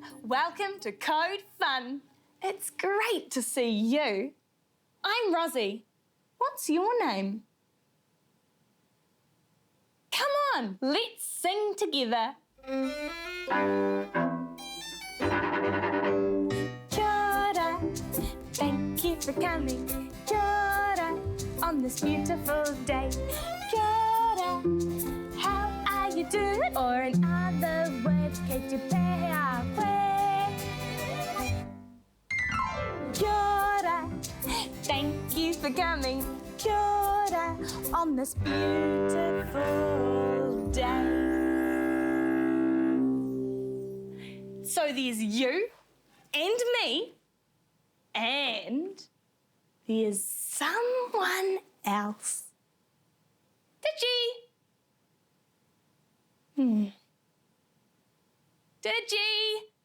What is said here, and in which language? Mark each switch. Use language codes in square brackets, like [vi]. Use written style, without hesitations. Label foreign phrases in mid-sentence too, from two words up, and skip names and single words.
[en] Welcome to Code Fun. It's great to see you. I'm Rozzie. What's your name? Come on, let's sing together. [mi] Kia ora, [en] thank you for coming. [mi] Kia ora, [en] on this beautiful day. [mi] Kia ora, [en] how are you doing? Or in other words, [mi] que tu pea pue. Kia ora, [en] thank you for coming. [mi] Kia ora, [en] on this beautiful day. So there's you and me and there's someone else. Digi! Digi!